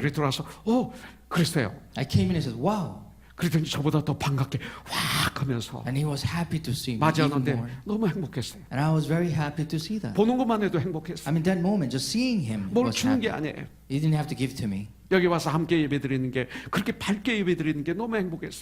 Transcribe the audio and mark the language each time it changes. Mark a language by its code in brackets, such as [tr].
[ko] 이렇게 들어와서 그랬어요. [en] I came in and said, "Wow!" [ko] 그랬더니 저보다 더 반갑게 확 하면서 [en] And he was happy to see me even [ko] 맞이하는데 [en] more. [ko] 너무 행복했어요. [en] And I was very happy to see that. [ko] 보는 것만 해도 행복했어요. [en] I mean, that moment, just seeing him [ko] 뭘 [en] was [ko] 주는 [en] happy. [ko] 게 아니에요. [en] He didn't have to give to me. [ko] 여기 와서 함께 예배드리는 게 그렇게 밝게 예배드리는 게 너무 행복했어요.